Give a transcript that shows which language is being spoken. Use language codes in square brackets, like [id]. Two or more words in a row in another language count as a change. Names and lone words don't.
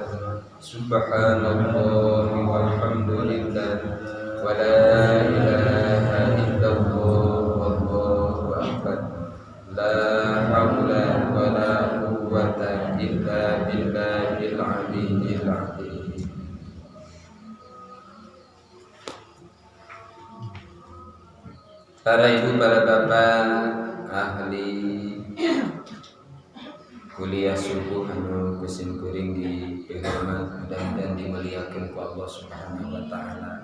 [ar] سبحان الله والحمد لله ولا إله إلا الله والله أكبر. لا حول ولا قوة إلا بالله العلي العظيم. [su] Para ibu, para bapak ahli kuliah subuh anu kusin kuring di hormat dan dimuliakeun ku [ar] الله سبحانه وتعالى.